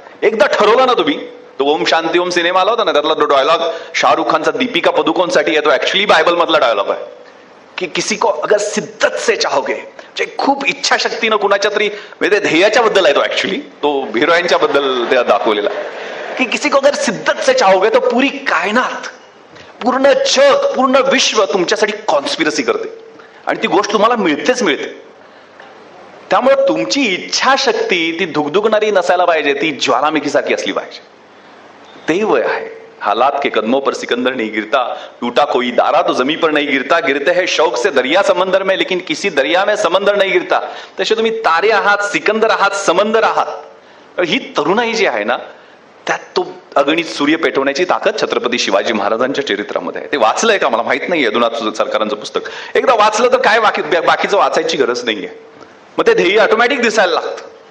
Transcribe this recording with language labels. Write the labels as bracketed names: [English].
[Marathi] एकदा ठरवलं ना तुम्ही, तो ओम शांती ओम सिनेमा आला होता ना, त्यातला तो डायलॉग शाहरुख खानचा दीपिका पदुकोण साठी येतो, ऍक्च्युअली बायबल मधला डायलॉग आहे की [Hindi] किसी को अगर सिद्दत से चाहोगे, [Marathi] जे खूप इच्छा शक्तीनं कुणाच्या तरी म्हणजे ध्येयाच्या बद्दल आहे तो, ऍक्च्युअली तो हिरोईनच्या बद्दल त्या दाखवलेला की [Hindi] किसी को अगर सिद्दत से चाहोगे तो पूरी कायनात, [Marathi] पूर्ण जग, पूर्ण विश्व तुमच्यासाठी कॉन्स्पिरसी करते आणि ती गोष्ट तुम्हाला मिळतेच मिळते. त्यामुळे तुमची इच्छाशक्ती ती धुगधुगणारी नसायला पाहिजे, ती ज्वालामुखीसारखी असली पाहिजे. ते वय आहे. [Hindi] हालात के कदमों पर सिकंदर नहीं गिरता, टूटा कोई दारा तो जमी पर नहीं गिरता, गिरते हैं शौक से दरिया समंदर में लेकिन किसी दरिया में समंदर नहीं गिरता. [Marathi] तसे तुम्ही तारे आहात, सिकंदर आहात, समंदर आहात. ही तरुणाई जी आहे ना त्यात तो अगणित सूर्य पेटवण्याची ताकद छत्रपती शिवाजी महाराजांच्या चरित्रामध्ये आहे. ते वाचलंय का मला माहित नाहीये, यदुनाथ सरकारांचं पुस्तक. एकदा वाचलं तर काय बाकीचं वाचायची गरज नाहीये, मग ते ध्येय ऑटोमॅटिक दिसायला लागतं.